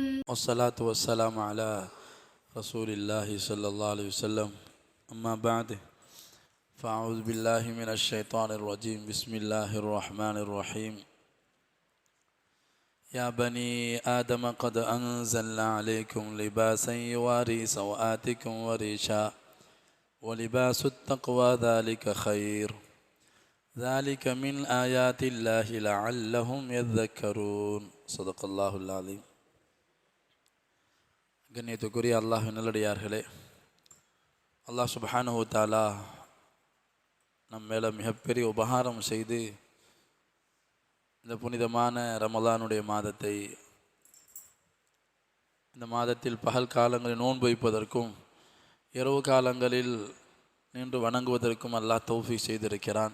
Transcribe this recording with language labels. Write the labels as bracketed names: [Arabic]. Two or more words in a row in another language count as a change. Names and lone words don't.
[Arabic] والصلاة والسلام على رسول الله صلى الله عليه وسلم أما بعد فأعوذ بالله من الشيطان الرجيم بسم الله الرحمن الرحيم يا بني آدم قد أنزلنا عليكم لباسا يواري سوآتكم وريشا ولباس التقوى ذلك خير ذلك من آيات الله لعلهم يذكرون صدق الله العظيم. [Tamil] கண்ணியத்துக்குரிய அல்லாஹ் நல்லடியார்களே, அல்லாஹ் [Arabic] سبحانه تعالى [Tamil] நம் மேலே மிகப்பெரிய உபகாரம் செய்து இந்த புனிதமான ரமலானுடைய மாதத்தை, இந்த மாதத்தில் பகல் காலங்களில் நோன்பு வைப்பதற்கும் இரவு காலங்களில் நின்று வணங்குவதற்கும் அல்லாஹ் தௌஃபீக் செய்திருக்கிறான்.